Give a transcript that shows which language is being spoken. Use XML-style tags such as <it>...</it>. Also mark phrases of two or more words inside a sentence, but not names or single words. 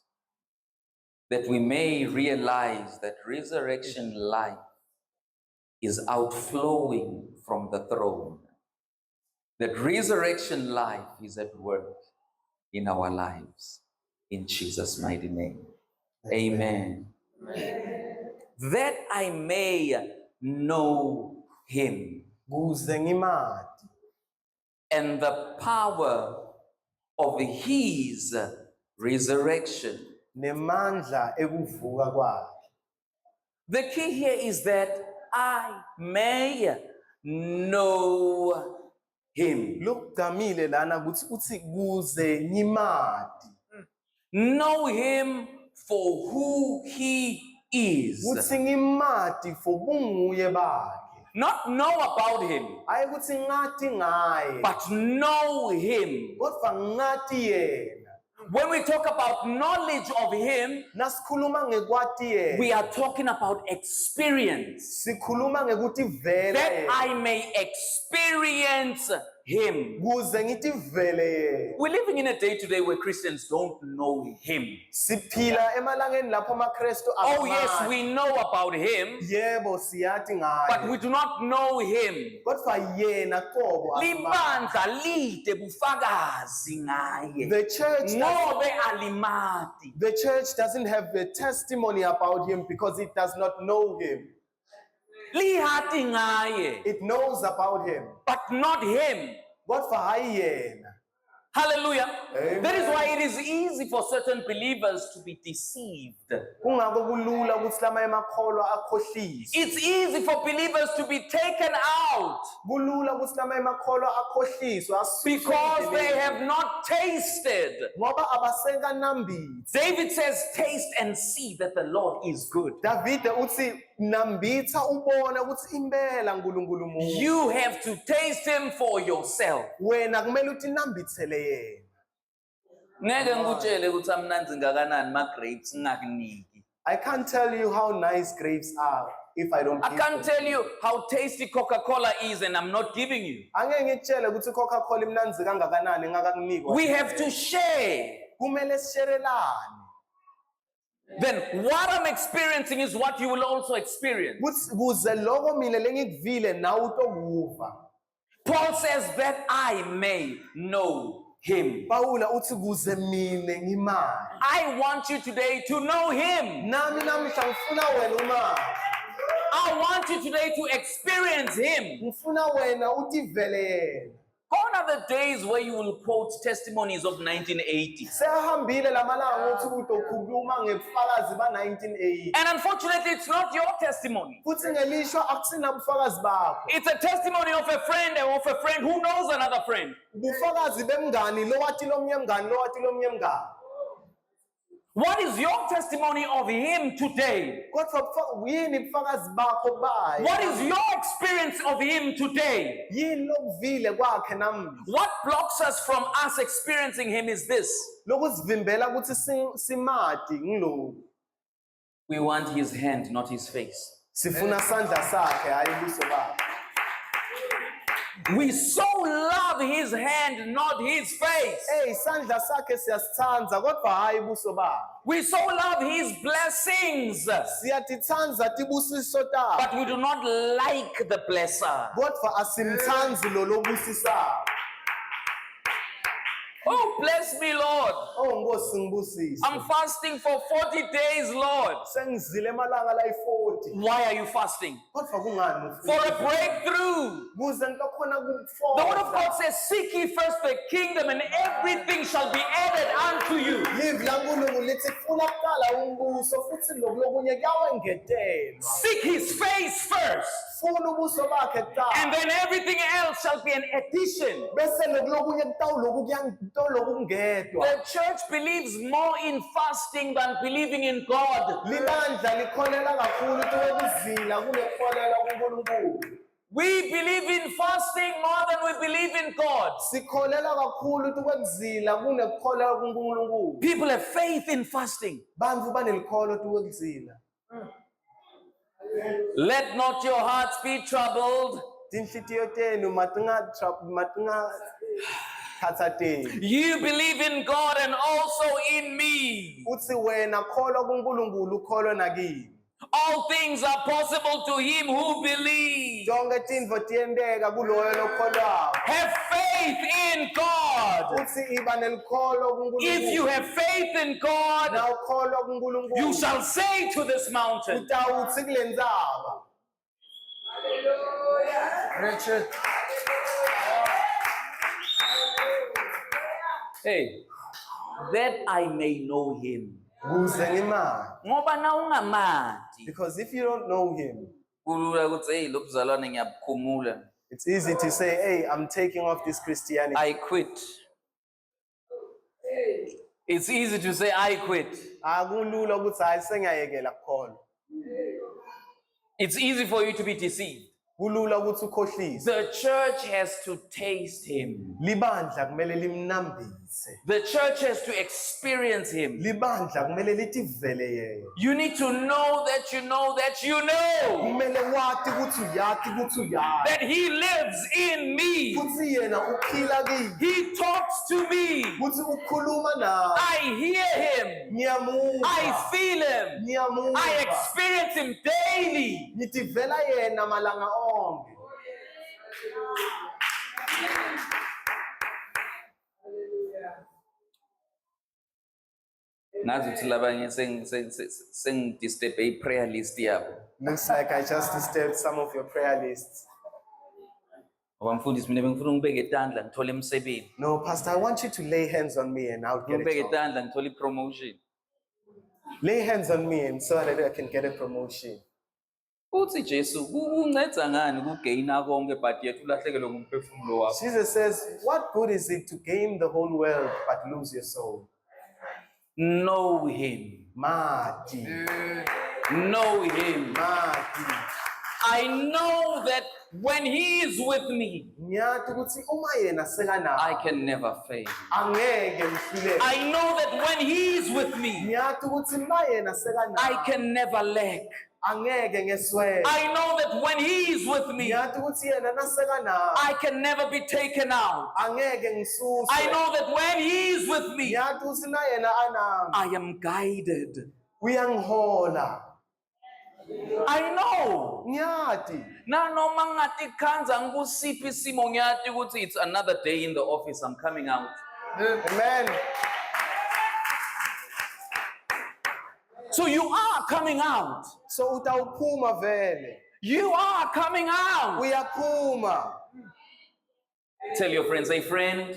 <en>That we may realize that resurrection life is outflowing from the throne. That resurrection life is at work in our lives. In Jesus' mighty name. Amen. That I may know him</en> <ss>kuze ngimati</ss> <en>and the power of his resurrection.</en> <ss>nemandla ekuvuka kwakhe.</ss> <en>The key here is that I may know him.</en> <ss>Lokugqamile lana kuthi uthi kuze ngimati.</ss> <en>Know him for who he is.</en> <ss>Kuthi ngimati for bunguye bakhe.</ss> <en>Not know about him,</en> <ss>Hayi kuthi ngati ngaye.</ss> <en>but know him.</en> <ss>Kodwa ngati yena.</ss> <en>When we talk about knowledge of him,</en> <ss>Nasikhuluma ngekwati yena.</ss> <en>we are talking about experience.</en> <ss>Sikhuluma ngekuti vele</ss> <en>That</en> <ss>yena.</ss> <en>I may experience him.</en> <ss>Kuze ngithi vele yena.</ss> <en>We're living in a day today where Christians don't know him.</en> <ss>Siphila emalangeni lapho amakrestu</ss> <en>Oh yes, we know about him,</en> <ss>Yebo siyathi</ss> <en>but</en> <ss>ngaye.</ss> <en>we do not know him.</en> <ss>Kodwa yena qobo asimazi. Libandla lide bufakazi ngaye.</ss> <en>The church</en> <ss>Ngobe alimati.</ss> <en>The church doesn't have a testimony about him because it does not know him.</en> <ss>Lihati ngaye,</ss> <en>It knows about him. but not him.</en> <ss>Kodwa hayi yena. Hallelujah. Amen.</ss> <en>That is why it is easy for certain believers to be deceived.</en> <ss>Kungako kulula ukuthi lama emakholwa akhohlise.</ss> <en>It's easy for believers to be taken out</en> <ss>Kulula ukuthi lama emakholwa akhohliswe asuswe</ss> <en>because they</en> <ss>endleleni.</ss> <en>have not tasted.</en> <ss>Ngoba abasenganambitsi.</ss> <en>David says, taste and see that the Lord is good.</en> <ss>Davide uthi nambitha ubone ukuthi impela uNkulunkulu muhle.</ss> <en>You have to taste him for yourself.</en> <ss>Wena kumele uthi nambithele yena. Ngeke ngikutshele ukuthi amnanzi ngakanani ma grapes ngakuniki.</ss> <en>I can't tell you how nice grapes are if I don't I give can't them. tell you how tasty Coca-Cola is and I'm not giving you.</en> <ss>Angeke ngitshele ukuthi Coca-Cola imnanzi kangakanani ngakakunikwa.</ss> <en>We have to share.</en> <ss>Kumele sisherelane.</ss> <en>Then what I'm experiencing is what you will also experience.</en> <ss>Kuze lokho mina lengikuvile nawe utokuva.</ss> <en>Paul says that I may know him.</en> <ss>Paula uthi kuze mina ngimali.</ss> <en>I want you today to know him.</en> <ss>Nami namhla ngifuna wena umali.</ss> <en>I want you today to experience him.</en> <ss>Ngifuna wena uthi vele yena.</ss> <en>Gone are the days where you will quote testimonies of 1980.</en> <ss>Sehambile lamalanga ukuthi utokhuluma ngebufakazi ba-1980.</ss> <en>And unfortunately, it's not your testimony.</en> <ss>Futhi ngelishwa akusinabufakazi bakho.</ss> <en>It's a testimony of a friend who knows another friend.</en> <ss>Bufakazi bemngani lo wathi lo mnye mngani lo wathi lo mnye mngani.</ss> <en>What is your testimony of him today?</en> <ss>Kodwa yini bufakazi bakho baye?</ss> <en>What is your experience of him today?</en> <ss>Yini lokuvile kwakhe namhla?</ss> <en>What blocks us from us experiencing him is this.</en> <ss>Lokusivimbela ukuthi simati ngilo.</ss> <en>We want his hand, not his face.</en> <ss>Sifuna sandla sakhe hayi ubuso bakhe.</ss> <en>We so love his hand, not his face.</en> <ss>Hey, sandla sakhe siyasithanda kodwa hayi ubuso bakhe.</ss> <en>We so love his blessings,</en> <ss>Siyatithanda tibusiso takhe.</ss> <en>but we do not like the blesser.</en> <ss>Kodwa asimthandi lo lobusisayo.</ss> <en>Oh, bless me, Lord.</en> <ss>Oh Nkosi ngibusise.</ss> <en>I'm fasting for 40 days, Lord.</en> <ss>Sengizile emalanga la-40.</ss> <en>Why are you fasting?</en> <ss>Kodwa kungani</ss> <en>For</en> <ss>ufuna?</ss> <en>a breakthrough.</en> <ss>Kuze ngilokhona</ss> <en>The word of</en> <ss>kukufonda.</ss> <en>God says, seek ye first the kingdom and everything shall be added unto you.</en> <ss>Live laNkulunkulu lithi funa kuqala umbuso futhi lokunye kuyawengetelwa.</ss> <en>Seek his face first,</en> <ss>Funa ubuso bakhe</ss> <en>and</en> <ss>kuqala.</ss> <en>then everything else shall be an addition.</en> <ss>Bese lokunye kutawuloku kungedwa.</ss> <en>The church believes more in fasting than believing in God.</en> <ss>Libandla likholela kakhulu ukuzila kunekholela kuNkulunkulu.</ss> <en>We believe in fasting more than we believe in God.</en> <ss>Sikholela kakhulu ukuzila kunekholela kuNkulunkulu.</ss> <en>People have faith in fasting.</en> <ss>Bantu banelikholo ukuzila.</ss> <en>Let not your hearts be troubled.</en> <ss>Tinhlitiyo tenu matinga khathateni.</ss> <en>You believe in God and also in me.</en> <ss>Uthi wena kholwa kuNkulunkulu ukholwe nakini.</ss> <en>All things are possible to him who believes.</en> <ss>Jonke tintfo tiyenteka kuloyo lokholwayo.</ss> <en>Have faith in God.</en> <ss>Uthi iba nelikholo</ss> <en>If you</en> <ss>kuNkulunkulu.</ss> <en>have faith in God,</en> <ss>Na ukholwa kuNkulunkulu.</ss> <en>you shall say to this mountain,</en> <ss>Utawuthi kule ndzaba. Richard.</ss> <en>hey, that I may know him.</en> <ss>Kuze ngimani. Ngoba na ungamazi.</ss> <en>Because if you don't know him,</en> <ss>Kulula ukuthi hey lo buzalwane ngiyabukhumula.</ss> <en>it's easy to say, hey, I'm taking off this Christianity. I quit. It's easy to say I quit.</en> <ss>Akulula ukuthi hayi sengiyayekela kukholwa.</ss> <en>It's easy for you to be deceived.</en> <ss>Kulula ukuthi ukhohlise.</ss> <en>The church has to taste him.</en> <ss>Libandla kumele limnambise.</ss> <en>The church has to experience him.</en> <ss>Libandla kumele litivele yena.</ss> <en>You need to know that you know that you know</en> <ss>Kumele wati ukuthi uyathi ukuthi uyazi.</ss> <en>that he lives in me.</en> <ss>Futhi yena uphila kimi.</ss> <en>He talks to me.</en> <ss>Futhi ukhuluma nawe.</ss> <en>I hear him.</en> <ss>Ngiyamuzwa.</ss> <en>I feel him.</en> <ss>Ngiyamuzwa.</ss> <en>I experience him daily.</en> <ss>Ngitivela yena malanga onke. Ngazi ukuthi labanye sengidisturbe i-</ss> <en>prayer list</en> <ss>yabo.</ss> <en>Looks like I just disturbed some of your prayer lists.</en> <ss>Ngoba mfundisi mina bengifuna ngibeke etandla ngithole emsebenzi.</ss> <en>No, Pastor, I want you to lay hands on me and I'll get</en> <ss>Ngibeke</ss> <en>a job.</en> <ss>etandla ngithole i-promotion.</ss> <en>Lay hands on me and so that I can get a promotion.</en> <ss>Uthi Jesu kunceda ngani kugaina konke</ss> <en>but yet</en> <ss>ulahlekelwe ngumphefumulo wakho.</ss> <en>Jesus says, what good is it to gain the whole world but lose your soul? Know him.</en> <ss>Mati.</ss> <en>Know him.</en> <ss>Mati.</ss> <en>I know that when he is with me,</en> <ss>Ngiyathi ukuthi uma yena sekanawe,</ss> <en>I can never fail.</en> <ss>angeke ngihluleke.</ss> <en>I know that when he is with me,</en> <ss>Ngiyathi ukuthi ma yena</ss> <en>I</en> <ss>sekanawe,</ss> <en>can never lack.</en> <ss>angeke ngeswele.</ss> <en>I know that when he is with me,</en> <ss>Ngiyathi ukuthi yena nasekanawe,</ss> <en>I can never be taken out.</en> <ss>angeke ngisuswe.</ss> <en>I know that when he is with me,</en> <ss>Ngiyathi ukuthi na yena anami,</ss> <en>I am guided.</en> <ss>uyangihola.</ss> <en>I know.</en> <ss>Ngiyathi. Nanoma ngatikhanza ngikusiphi isimo ngiyathi ukuthi</ss> <en>it's another day in the office, I'm coming out.</en> <ss>Amen.</ss> <en>So you are coming out.</en> <ss>So utawuphuma vele.</ss> <en>You are coming out.</en> <ss>Uyaphuma.</ss> <en>Tell your friend, say, friend,</en>